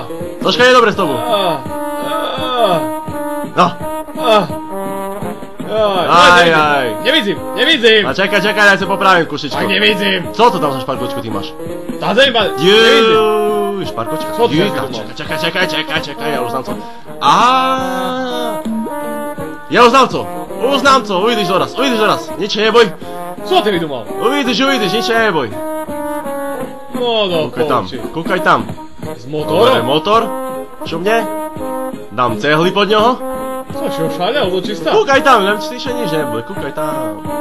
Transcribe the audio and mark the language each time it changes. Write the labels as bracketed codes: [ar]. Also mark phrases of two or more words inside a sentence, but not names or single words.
[sk] Troška je dobre s tobou. No. Aj. Nevidím. A čakaj, daj sa popravím kušičko. Tak nevidím. Co to tam za šparkočku ty máš? Tá zem, Juuu, šparkočka. Co to Juj, za tam, šparkočka? čakaj, ja už znam co. Ja už znam co, uvidíš doraz, nič sa neboj. Co ty vydumal? Uvidíš, nič sa neboj. No do Kúkaj tam. S Dobre, motorom? motor. Šumne. Dám cehly pod ňoho. Co, si ho šáľal do čista? Kúkaj tam, len slyšaj nič nebude, kúkaj tam.